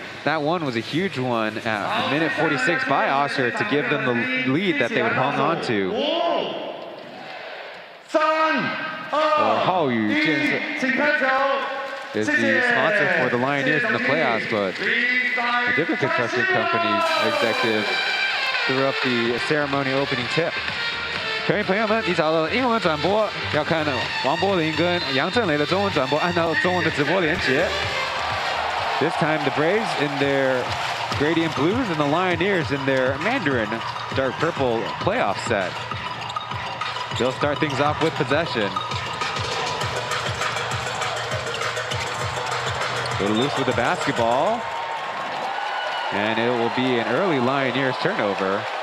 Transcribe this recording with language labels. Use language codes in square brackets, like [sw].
[en] That one was a huge one at minute 46 by Oscar to give them the lead that they would hang on to. Hao Yu is the sponsor for the Lioneers in the playoffs, but a different construction company's executive threw up the ceremony opening tip. [zh] 球迷朋友们，你找到了英文转播，要看王柏林跟杨振雷的中文转播，按照中文的直播连接。 [en] This time the Braves in their gradient blues and the Lioneers in their Mandarin dark purple playoff set. They'll start things off with possession. Go to loose with the basketball, and it will be an early Lioneers turnover.